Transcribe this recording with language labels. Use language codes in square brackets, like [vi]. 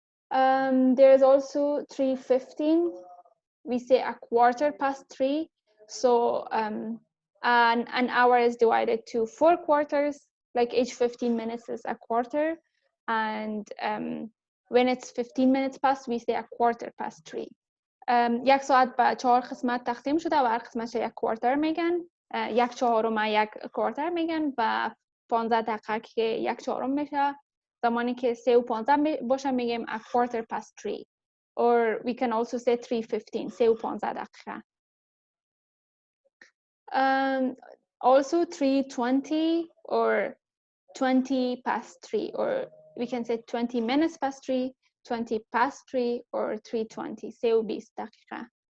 [en] There is also 3:15. We say a quarter past 3. So an hour is divided to 4 quarters, like each 15 minutes is a quarter. And when it's 15 minutes past, we say a quarter past 3. [fa] یک ساعت به 4 قسمت تقسیم شده و هر قسمتش یک کوارتر میگن. 1/4 یک کوارتر میگن و 15 دقیقه که 1/4 میشه. زمانی که 3:15 باشه میگیم [en] a quarter past 3. Or we can also say 3:15, 3:15 دقیقه. Also 3:20 or 20 past 3, or we can say 20 minutes past 3, 20 past 3, or 3:20, 3:20 دقیقه.